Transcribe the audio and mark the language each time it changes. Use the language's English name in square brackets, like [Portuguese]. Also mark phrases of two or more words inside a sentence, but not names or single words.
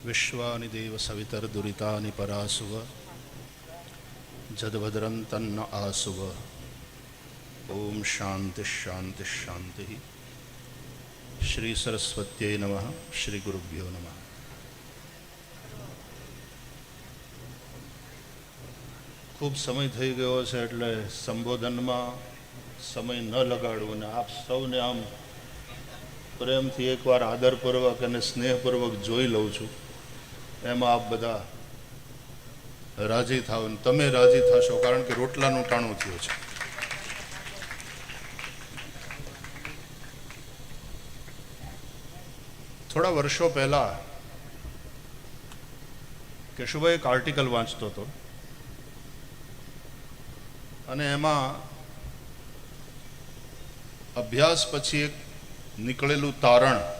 [Sanskrit] विश्वानि देव सवितर्दुरितानि परासुव जद्भद्रं तन्न आसुव। ओम शांति शांति शांति। श्री सरस्वत्यै नमः। श्री गुरुभ्यो नमः। [Gujarati] ખૂબ સમય થઈ ગયો છે એટલે સંબોધનમાં સમય ન લગાડવો ને આપ સૌને આમ પ્રેમથી એકવાર આદરપૂર્વક અને સ્નેહપૂર્વક જોઈ લઉં છું, એમાં આપ બધા રાજી થાવ ને તમે રાજી થશો, કારણ કે રોટલાનું ટાણું થયું છે. થોડા વર્ષો પહેલા કેશુભાઈ એક આર્ટિકલ વાંચતો હતો અને એમાં અભ્યાસ પછી એક નીકળેલું તારણ